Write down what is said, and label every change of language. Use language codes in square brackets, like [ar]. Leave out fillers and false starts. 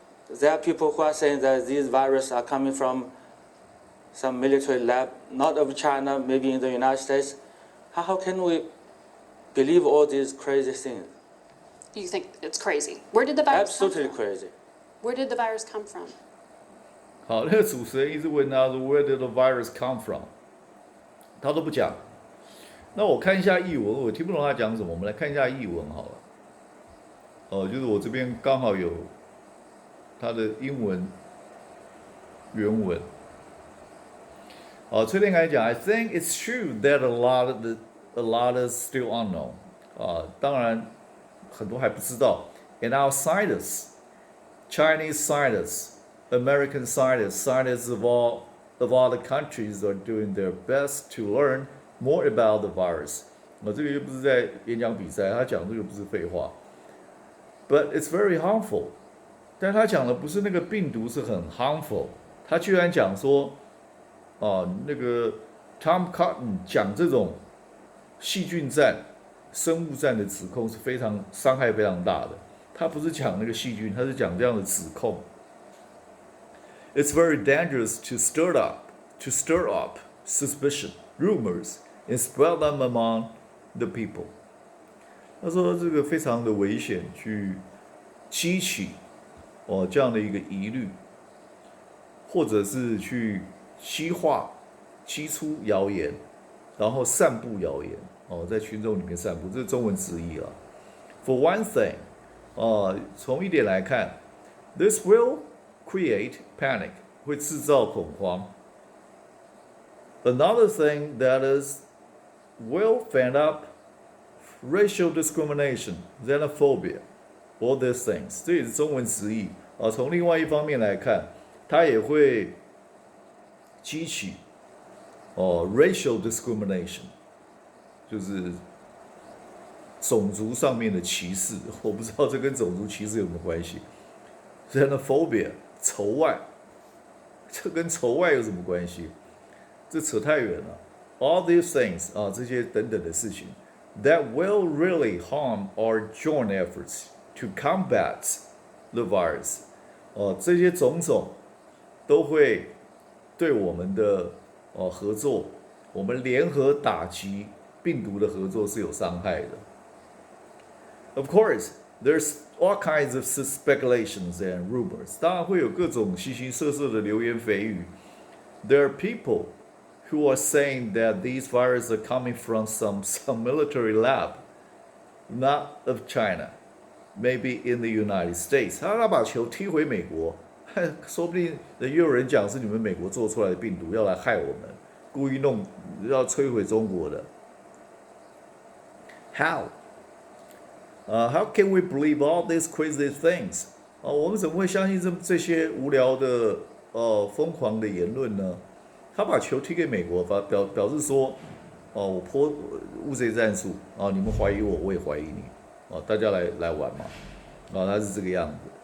[en] There are people who are saying that these viruses are coming from some military lab, not of China, maybe in the United States. How can we believe all these crazy things? You think it's crazy? Where did the virus come Absolutely from? crazy. Where did the virus come from? [zh] 好，那个主持人一直问他说 [en] Where did the virus come from？ [zh] 他都不讲。那我看一下译文，我听不懂他讲什么，我们来看一下译文好了。就是我这边刚好有他的英文原文。崔天凯讲 [en] I think it's true that a lot is still unknown。 [zh] 当然很多还不知道。 [en] And our scientists, Chinese scientists, American scientists, scientists of all the countries are doing their best to learn more about the virus。 [zh] 这个又不是在演讲比赛，他讲这个不是废话。 [en] But it's very harmful。 [zh] 但他讲的不是那个病毒是很 harmful， 他居然讲说，那个 Tom Cotton 讲这种细菌战、生物战的指控是非常伤害非常大的。他不是讲那个细菌，他是讲这样的指控。 [en] It's very dangerous to stir up suspicion, rumors, and spread them among the people。 [zh] 他说这个非常的危险，去激起这样的一个疑虑，或者是去激出谣言，然后散布谣言在群众里面散布，这是中文直译啊。 [en] For one thing， [zh] 从一点来看 [en] ，this will create panic， [zh] 会制造恐慌。 [en] Another thing that is will fan up racial discrimination, xenophobia, all these things， [zh] 这也是中文直译从另外一方面来看，它也会激起racial discrimination， 就是种族上面的歧视。我不知道这跟种族歧视有什么关系。xenophobia， 仇外，这跟仇外有什么关系？这扯太远了。 [en] All these things [zh] 这些等等的事情 [en] that will really harm our joint efforts to combat the virus。 [zh] 这些种种都会对我们的合作，我们联合打击病毒的合作是有伤害的。 [en] Of course, there's all kinds of speculations and rumors。 [zh] 当然会有各种形形色色的流言蜚语。 [en] There are people who are saying that these viruses are coming from some military lab, not of China, maybe in the United States。 [zh] 他把球踢回美国，说不定也有人讲是你们美国做出来的病毒要来害我们，故意要摧毁中国的。 [en] How can we believe all these crazy things？ [zh] 我们怎么会相信这些无聊的疯狂的言论呢？他把球踢给美国，表示说，我泼乌贼战术你们怀疑我，我也怀疑你大家来玩嘛他是这个样子。